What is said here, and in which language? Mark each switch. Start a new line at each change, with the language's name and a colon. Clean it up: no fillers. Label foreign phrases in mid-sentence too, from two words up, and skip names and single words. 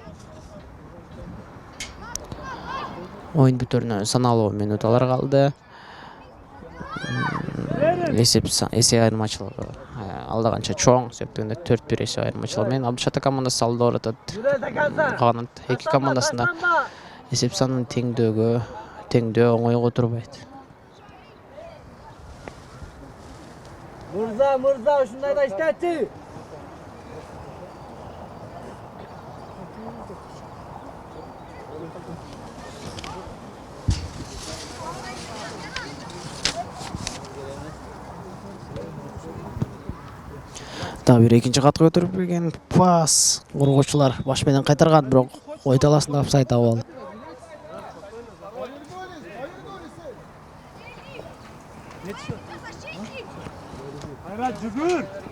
Kyrgyz: Oyun бүтөрүнө саналуу минуталар калды. Эсеп айырмачылыгы алда канча чоң, септегенде 4-1 эсеп айырмачылыгы менен Абдышата командасы алда баратат. Калган эки командасында эсеп санын теңдөө оңойго турбайт. Mırza uşunday da işletti. Дагы бир экинчи катка өтүрүп келген пас. Коргоочулар баш менен кайтарган, бирок ой таласында офсайд таап алды. Hayrat cübür.